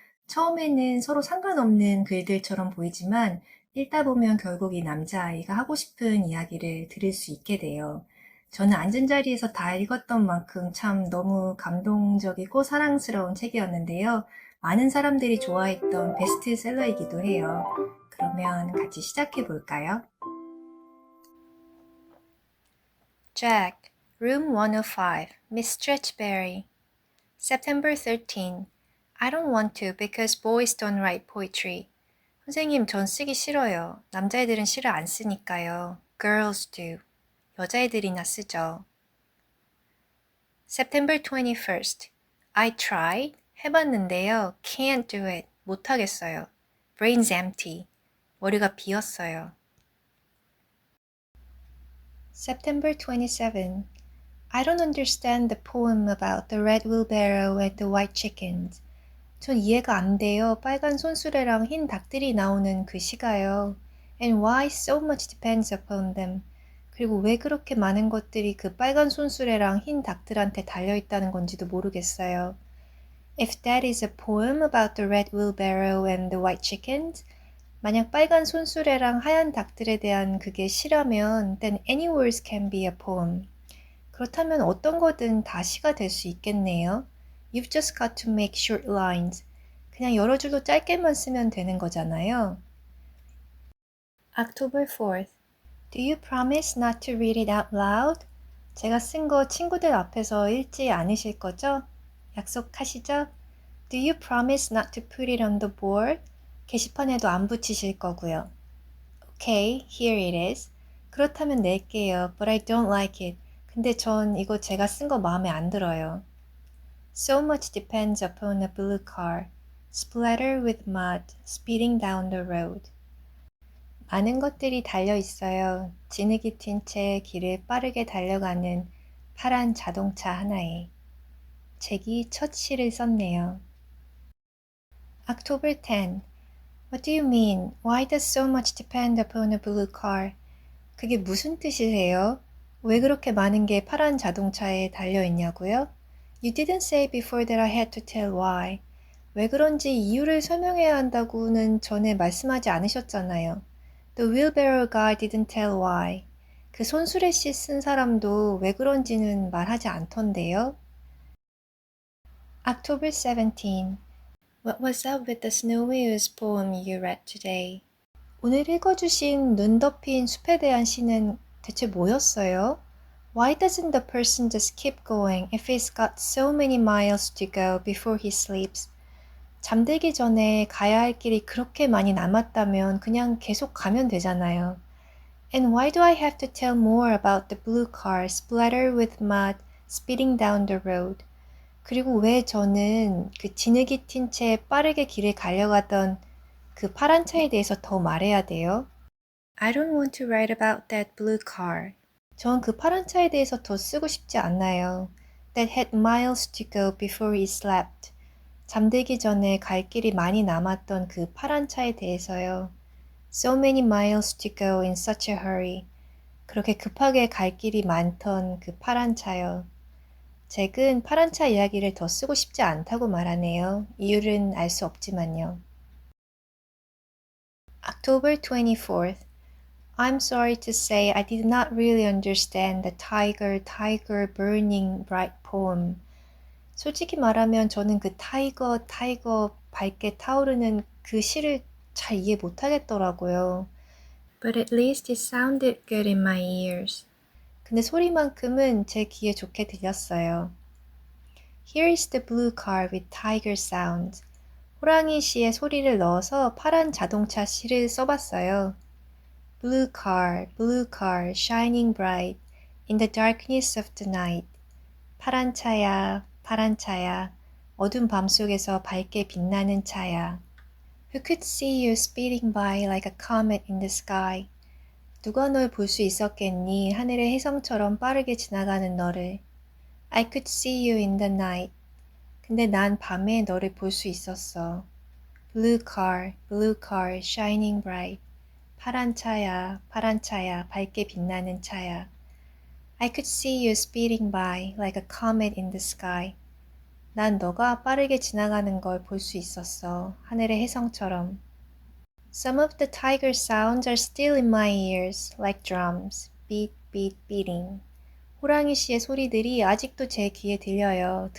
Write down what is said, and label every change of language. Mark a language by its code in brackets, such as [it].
[ko] 처음에는 서로 상관없는 글들처럼 보이지만 읽다 보면 결국 이 남자아이가 하고 싶은 이야기를 들을 수 있게 돼요. 저는 앉은 자리에서 다 읽었던 만큼 참 너무 감동적이고 사랑스러운 책이었는데요. 많은 사람들이 좋아했던 베스트셀러이기도 해요. 그러면 같이 시작해 볼까요? [en] Jack, Room 105, Miss Stretchberry. September 13. I don't want to because boys don't write poetry. [ko] 선생님, 전 쓰기 싫어요. 남자애들은 시를 안 쓰니까요. [en] Girls do. [ko] 여자애들이나 쓰죠. [en] September 21st. I tried. [ko] 해봤는데요. [en] Can't do it. [ko] 못하겠어요. [en] Brain's empty. [ko] 머리가 비었어요. [en] September 27. I don't understand the poem about the red wheelbarrow and the white chickens. [ko] 전 이해가 안 돼요. 빨간 손수레랑 흰 닭들이 나오는 그 시가요. [en] And why so much depends upon them. [ko] 그리고 왜 그렇게 많은 것들이 그 빨간 손수레랑 흰 닭들한테 달려있다는 건지도 모르겠어요. [en] If that is a poem about the red wheelbarrow and the white chickens, [ko] 만약 빨간 손수레랑 하얀 닭들에 대한 그게 시라면 [en] then any words can be a poem. [ko] 그렇다면 어떤 거든 다 시가 될 수 있겠네요. [en] You've just got to make short lines. [ko] 그냥 여러 줄로 짧게만 쓰면 되는 거잖아요. [en] October 4th. Do you promise not to read it out loud? [ko] 제가 쓴 거 친구들 앞에서 읽지 않으실 거죠? 약속하시죠? [en] Do you promise not to put it on the board? [ko] 게시판에도 안 붙이실 거고요. [en] Okay, here it is. [ko] 그렇다면 낼게요. [en] But I don't like it. [ko] 근데 전 이거 제가 쓴 거 마음에 안 들어요. [en] So much depends upon a blue car, splattered with mud, speeding down the road. [ko] 많은 것들이 달려 있어요. 진흙이 튄 채 길을 빠르게 달려가는 파란 자동차 하나에. 잭이 첫 시를 썼네요. [en] October 10. What do you mean? Why does so much depend upon a blue car? [ko] 그게 무슨 뜻이세요? 왜 그렇게 많은 게 파란 자동차에 달려 있냐고요? [en] You didn't say before that I had to tell why. [ko] 왜 그런지 이유를 설명해야 한다고는 전에 말씀하지 않으셨잖아요. [en] The wheelbarrow guy didn't tell why. [ko] 그 손수레 씨 쓴 사람도 왜 그런지는 말하지 않던데요. [en] October 17. What was up with the Snow-Wheels poem you read today? [ko] 오늘 읽어주신 눈 덮인 숲에 대한 시는 대체 뭐였어요? [en] Why doesn't the person just keep going if he's got so many miles to go before he sleeps? [ko] 잠들기 전에 가야 할 길이 그렇게 많이 남았다면 그냥 계속 가면 되잖아요. [en] And why do I have to tell more about the blue car splattered with mud speeding down the road? [ko] 그리고 왜 저는 그 진흙이 튄 채 빠르게 길을 달려가던 그 파란 차에 대해서 더 말해야 돼요? [en] I don't want to write about that blue car. [ko] 전 그 파란 차에 대해서 더 쓰고 싶지 않나요? [en] That had miles to go before he slept. [ko] 잠들기 전에 갈 길이 많이 남았던 그 파란 차에 대해서요. [en] So many miles to go in such a hurry. [ko] 그렇게 급하게 갈 길이 많던 그 파란 차요. 잭은 파란 차 이야기를 더 쓰고 싶지 않다고 말하네요. 이유는 알 수 없지만요. [en] October 24th. I'm sorry to say I did not really understand the tiger, tiger burning bright poem. [ko] 솔직히 말하면 저는 그 타이거, 타이거 밝게 타오르는 그 시를 잘 이해 못하겠더라고요. [en] But at least it sounded good in my ears. [ko] 근데 소리만큼은 제 귀에 좋게 들렸어요. [en] Here is the blue car with tiger sounds. [ko] 호랑이 시에 소리를 넣어서 파란 자동차 시를 써봤어요. [en] Blue car, shining bright in the darkness of the night. [ko] 파란 차야, 파란 차야, 어두운 밤속에서 밝게 빛나는 차야. [en] Who could see you speeding by like a comet in the sky? [ko] 누가 널 볼 수 있었겠니? 하늘의 혜성처럼 빠르게 지나가는 너를. [en] I could see you in the night. [ko] 근데 난 밤에 너를 볼 수 있었어. [en] blue car, shining bright. [ko] 파란 차야, 파란 차야, 밝게 빛나는 차야. [en] I could see you speeding by like a comet in the sky. [ko] 난 너가 빠르게 지나가는 걸 볼 수 있었어. 하늘의 혜성처럼. [en] Some of the tiger sounds are still in my ears, like drums. Beat, beat, beating. [ko] 호랑이 씨의 소리들이 아직도 제 귀에 들려요.